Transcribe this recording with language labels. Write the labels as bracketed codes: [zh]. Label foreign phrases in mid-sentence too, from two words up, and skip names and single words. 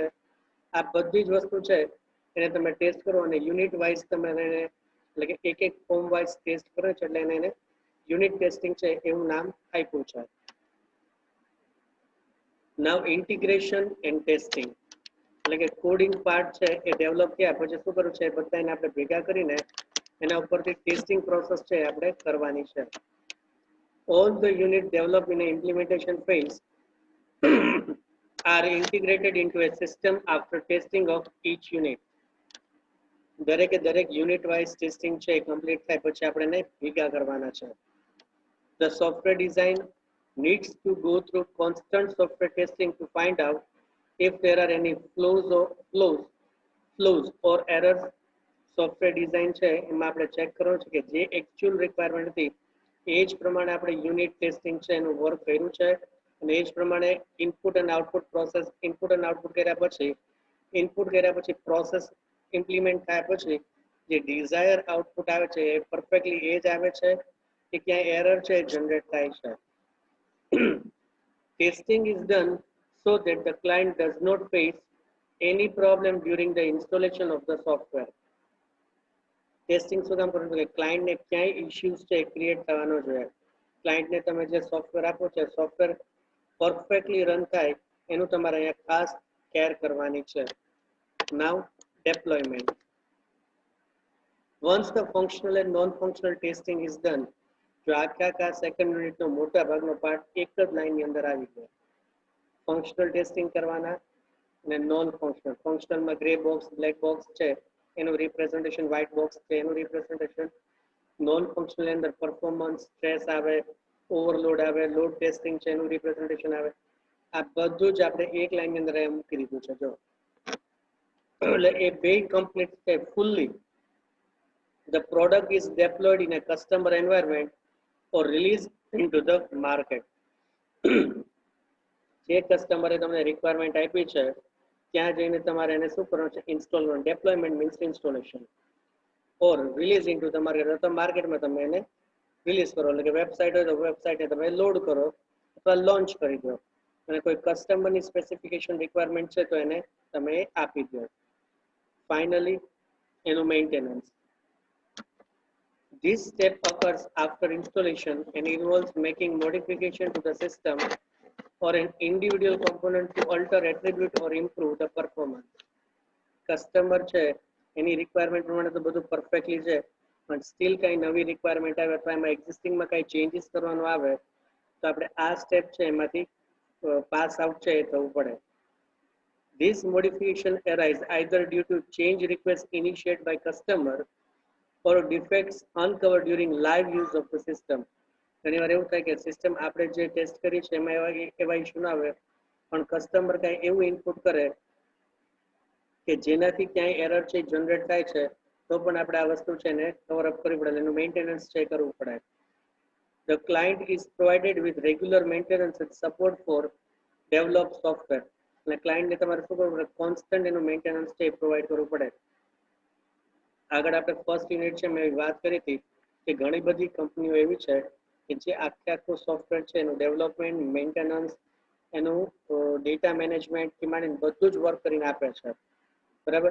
[gu] આ બધી જ વસ્તુ છે એને તમે ટેસ્ટ કરો અને [en] unit wise [gu] તમે એને એટલે કે એક [en] form wise [gu] ટેસ્ટ કરો છો એટલે એને [en] unit testing [gu] છે એવું નામ આપ્યું છે. [en] Now integration and testing [gu] એટલે કે [en] coding part [gu] છે એ ડેવલપ થયા પછી શું કરવું છે બધાને આપણે ભેગા કરીને એના ઉપરથી [en] testing process [gu] છે આપણે કરવાની છે. [en] All the unit developed in an implementation phase are integrated into a system after testing of each unit. [gu] દરેકે દરેક [en] unit wise testing [gu] છે કમ્પ્લીટ થાય પછી આપણે એને ભેગા કરવાના છે. [en] The software design needs to go through constant software testing to find out if there are any flaws or errors. software design [gu] છે એમાં આપણે ચેક કરવાનું છે કે જે [en] actual requirement [gu] હતી એ જ પ્રમાણે આપણે [en] unit testing [gu] છે એનું વર્ક કર્યું છે અને એ જ પ્રમાણે ઇનપુટ અને આઉટપુટ પ્રોસેસ ઇનપુટ અને આઉટપુટ કર્યા પછી [en] process implement [gu] થયા પછી જે [en] desire output [gu] આવે છે એ પરફેક્ટલી એ જ આવે છે કે ક્યાંય એરર છે જનરેટ થાય છે. [en] Testing is done so that the client does not face any problem during the installation of the software. [gu] ટેસ્ટિંગ શું કામ કરવું કે ક્લાયન્ટને ક્યાંય ઇશ્યુઝ છે ક્રિએટ થવાનો જોઈએ. ક્લાયન્ટને તમે જે સોફ્ટવેર આપો છો સોફ્ટવેર પરફેક્ટલી રન થાય એનું તમારે અહીંયા ખાસ કેર કરવાની છે. [en] Now deployment. Once the functional and non-functional testing is done, [gu] જો આખા સેકન્ડ યુનિટનો મોટા ભાગનો પાર્ટ એક જ લાઈનની અંદર આવી ગયો. [en] functional testing [gu] કરવાના અને નોન ફંક્શનલ. ફંક્શનલમાં [en] grey box, black box [gu] છે એનું રિપ્રેઝન્ટેશન, [en] white box [gu] છે એનું રિપ્રેઝન્ટેશન. [en] non functional [gu] અંદર પરફોર્મન્સ, સ્ટ્રેસ આવે, ઓવરલોડ આવે, [en] load testing [gu] છે એનું રિપ્રેઝન્ટેશન આવે. આ બધું જ આપણે એક લાઈનની અંદર મૂકી દીધું છે. જો એટલે એ બે કમ્પ્લીટ છે ફુલ્લી. [en] The product is deployed in a customer environment or released into the market. [gu] જે કસ્ટમરે તમને રિક્વાયરમેન્ટ આપી છે ત્યાં જઈને તમારે એને શું કરવાનું છે ઇન્સ્ટોલમેન્ટ. [en] deployment means installation or release into the market [gu] તો માર્કેટમાં તમે એને રિલીઝ કરો એટલે કે વેબસાઇટ હોય તો વેબસાઇટને તમે લોડ કરો અથવા લોન્ચ કરી દો અને કોઈ કસ્ટમરની [en] specification requirement [gu] છે તો એને તમે આપી દો. ફાઇનલી એનું મેન્ટેનન્સ. [en] This step occurs after installation and involves making modification to the system or an individual component to alter attribute or improve the performance. [gu] કસ્ટમર છે એની રિક્વાયરમેન્ટ પ્રમાણે તો બધું પરફેક્ટલી છે પણ સ્ટીલ કઈ નવી રિક્વાયરમેન્ટ આવે અથવા એમાં એક્ઝિસ્ટિંગમાં કઈ ચેન્જીસ કરવાનું આવે તો આપણે આ સ્ટેપ છે એમાંથી [en] pass out [gu] છે એ થવું પડે. [en] This modification arise either due to change request initiated by customer or defects uncovered during live use of the system. [gu] ઘણીવાર એવું થાય કે સિસ્ટમ આપણે જે ટેસ્ટ કરી છે એમાં એવા ઇશ્યુ ના આવે પણ કસ્ટમર કઈ એવું ઇનપુટ કરે કે જેનાથી ક્યાંય એરર છે જનરેટ થાય છે તો પણ આપણે આ વસ્તુ છે ને [en] cover up [gu] કરવી પડે એનું મેન્ટેનન્સ છે કરવું પડે. [en] The client is provided with regular maintenance and support for developed software. [gu] એટલે ક્લાયન્ટને તમારે શું કરવું પડે કોન્સ્ટન્ટ એનું મેન્ટેનન્સ છે પ્રોવાઈડ કરવું પડે. આગળ આપણે [en] first unit [gu] છે મેં વાત કરી હતી કે ઘણી બધી કંપનીઓ એવી છે કે જે આખું સોફ્ટવેર છે એનું ડેવલપમેન્ટ, મેન્ટેનન્સ, એનું [en] data managementથી [gu] માંડીને બધું જ વર્ક કરીને આપે છે બરાબર.